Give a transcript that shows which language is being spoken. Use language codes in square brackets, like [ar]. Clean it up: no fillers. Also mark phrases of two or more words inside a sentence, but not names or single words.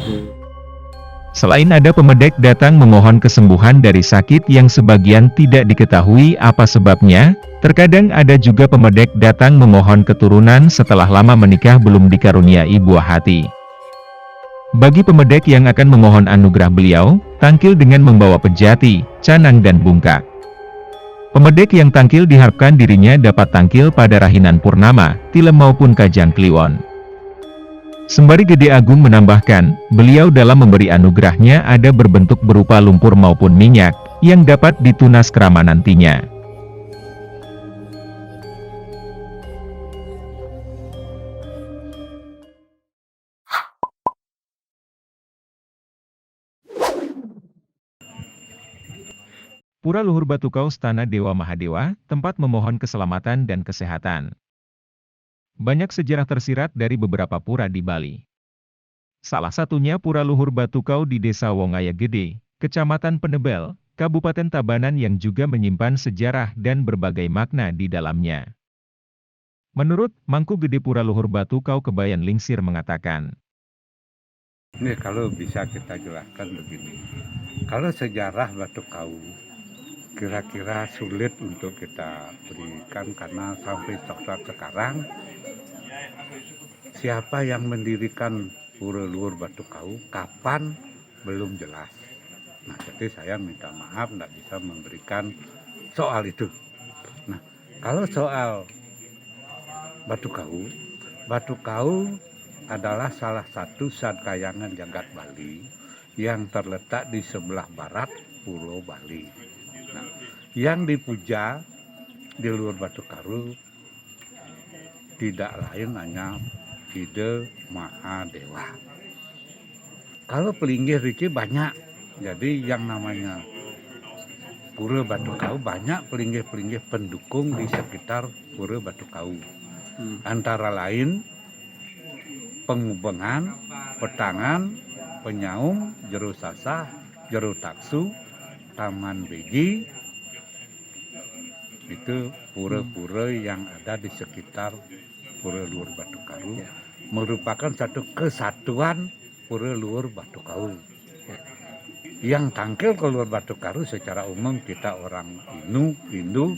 [id] selain ada pemedek datang memohon kesembuhan dari sakit yang sebagian tidak diketahui apa sebabnya, terkadang ada juga pemedek datang memohon keturunan setelah lama menikah belum dikaruniai buah hati. Bagi pemedek yang akan memohon anugerah beliau, tampil dengan membawa pejati, canang dan bungkak. Pemedek yang tampil diharapkan dirinya dapat tampil pada Rahinan Purnama, Tilem maupun Kajang Kliwon. Sembari Gede Agung menambahkan, beliau dalam memberi anugerahnya ada berbentuk berupa lumpur maupun minyak, yang dapat ditunas kerama nantinya. Pura Luhur Batukau Stana Dewa Mahadewa, tempat memohon keselamatan dan kesehatan. Banyak sejarah tersirat dari beberapa pura di Bali. Salah satunya Pura Luhur Batukau di Desa Wongaya Gede, Kecamatan Penebel, Kabupaten Tabanan yang juga menyimpan sejarah dan berbagai makna di dalamnya. Menurut Mangku Gede Pura Luhur Batukau Kebayan Lingsir mengatakan, ini kalau bisa kita jelaskan begini, kalau sejarah Batukau kira-kira sulit untuk kita berikan karena sampai saat sekarang siapa yang mendirikan Pura Luhur Batukau, kapan, belum jelas. Nah, jadi saya minta maaf tidak bisa memberikan soal itu. Nah, kalau soal Batukau adalah salah satu sadkayangan jagat Bali yang terletak di sebelah barat Pulau Bali. Nah, yang dipuja di Luhur Batukau tidak lain hanya Ida Mahadewa. Kalau pelinggih Riki banyak, jadi yang namanya Pura Batukau banyak pelinggih-pelinggih pendukung di sekitar Pura Batukau. Antara lain Pengubengan, Petangan, Penyaung, Jero Sasah, Jero Taksu, Taman Beji, itu pura-pura yang ada di sekitar Pura Luhur Batukau, merupakan satu kesatuan Pura Luhur Batukau. Yang tangkil ke Luhur Batukau secara umum kita orang Hindu.